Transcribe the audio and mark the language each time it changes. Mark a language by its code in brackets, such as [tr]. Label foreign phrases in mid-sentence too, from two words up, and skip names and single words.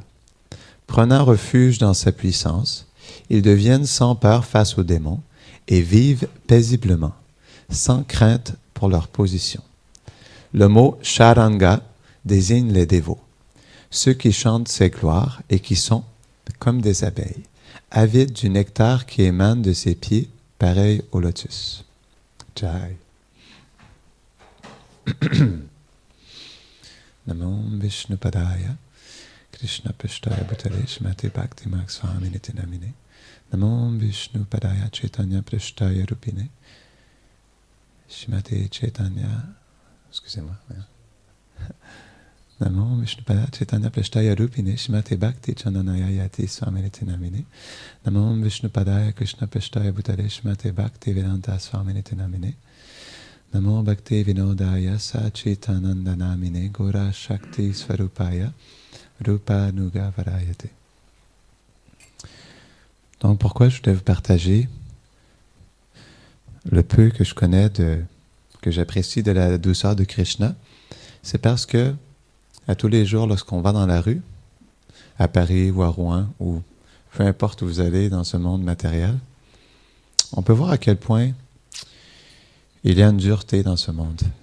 [fr] Prenant refuge dans sa puissance, ils deviennent sans peur face aux démons et vivent paisiblement, sans crainte pour leur position. Le mot Sharanga désigne les dévots, ceux qui chantent ses gloires et qui sont comme des abeilles, avides du nectar qui émane de ses pieds, pareil au lotus. [sa] जय. नमो विष्णुपादाय कृष्णप्रेष्ठाय भूतले श्रीमते भक्तिमार्ग स्वामिन् इति नामिने नमो विष्णुपादाय चैतन्यप्रेष्ठाय रूपिणे श्रीमते चैतन्य [fr] excusez-moi [sa] नमो विष्णुपादाय चैतन्यप्रेष्ठाय रूपिणे श्रीमते भक्तिचन्दनाय यति स्वामिन् इति नामिने नमो विष्णुपादाय कृष्णप्रेष्ठाय भूतले श्रीमते भक्तिवेदान्त स्वामिन् इति नामिने नमो भक्तिविनोदाय सच्चिदानन्द नामिने गौरशक्तिस्वरूपाय रूपानुगवराय ते. [fr] Donc pourquoi je voulais vous partager le peu que je connais que j'apprécie de la douceur de Krishna, c'est parce que à tous les jours, lorsqu'on va dans la rue, à Paris ou à Rouen, ou peu importe où vous allez dans ce monde matériel, on peut voir à quel point il y a une dureté dans ce monde.